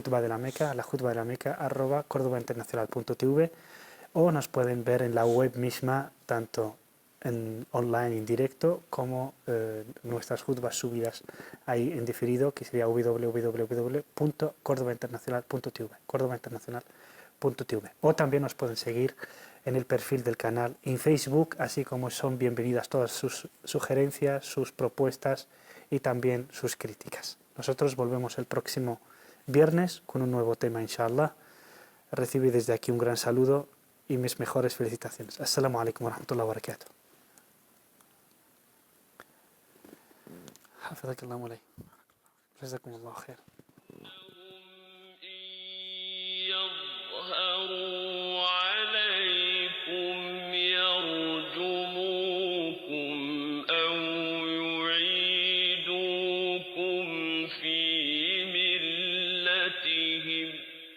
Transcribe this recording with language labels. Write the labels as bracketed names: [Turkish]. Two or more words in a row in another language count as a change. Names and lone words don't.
[Spanish] lajutbadelameca@cordobainternacional.tv, o nos pueden ver en la web misma, tanto en online en directo como nuestras jutbas subidas ahí en diferido, que sería www.cordobainternacional.tv, o también nos pueden seguir en el perfil del canal en Facebook, así como son bienvenidas todas sus sugerencias, sus propuestas y también sus críticas. Nosotros volvemos el próximo viernes con un nuevo tema, inshallah. Recibí desde aquí un gran saludo y mis mejores felicitaciones. [Arabic] السلام عليكم ورحمة الله وبركاته. حفظك الله مولاي جزاكم الله خير يظهروا عليكم يرجموكم أو يعيدوكم في ملتهم